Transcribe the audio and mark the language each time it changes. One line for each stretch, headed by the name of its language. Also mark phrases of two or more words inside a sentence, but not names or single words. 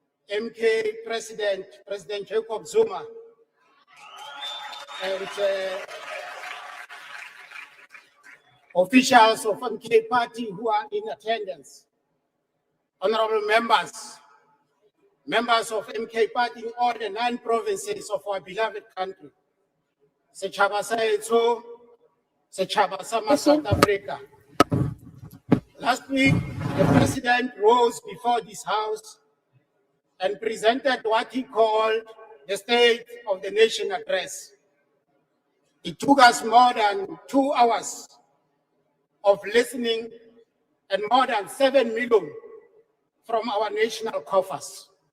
English: MK President Jacob Zuma, and officials of MK Party who are in attendance, honorable members, members of MK Party in all the 9 provinces of our beloved country,
Southern Sotho: Setjhaba sa heso, Setjhaba sa South Africa.
English: Last week, the President rose before this House and presented what he called the State of the Nation address. It took us more than 2 hours of listening and more than 7 million from our national coffers.